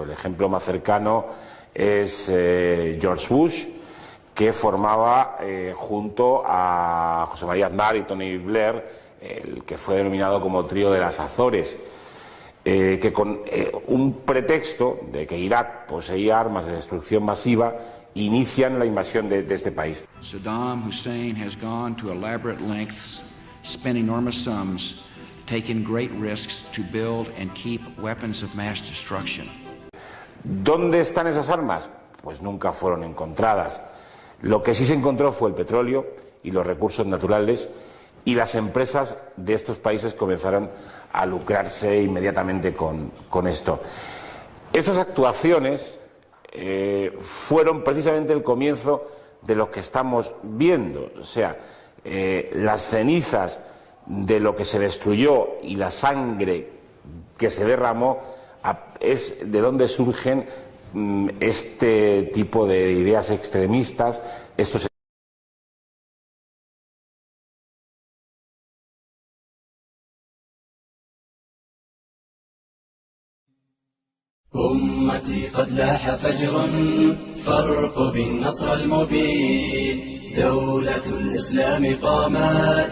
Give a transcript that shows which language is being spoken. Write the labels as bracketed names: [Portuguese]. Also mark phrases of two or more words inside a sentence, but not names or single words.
[Spanish] El ejemplo más cercano es George Bush, que formaba junto a José María Aznar y Tony Blair el que fue denominado como trío de las Azores, que con un pretexto de que Irak poseía armas de destrucción masiva inician la invasión de este país. [English] Saddam Hussein has gone to elaborate lengths, spent enormous sums, taken great risks to build and keep weapons of mass destruction. [Spanish] ¿Dónde están esas armas? Pues nunca fueron encontradas. Lo que sí se encontró fue el petróleo y los recursos naturales, y las empresas de estos países comenzaron a lucrarse inmediatamente con esto. Esas actuaciones fueron precisamente el comienzo de lo que estamos viendo, o sea, las cenizas de lo que se destruyó y la sangre que se derramó es de donde surgen este tipo de ideas extremistas, estos [Arabic] أمتي قد لاح فجر فارقب النصر المبين دولة الإسلام قامت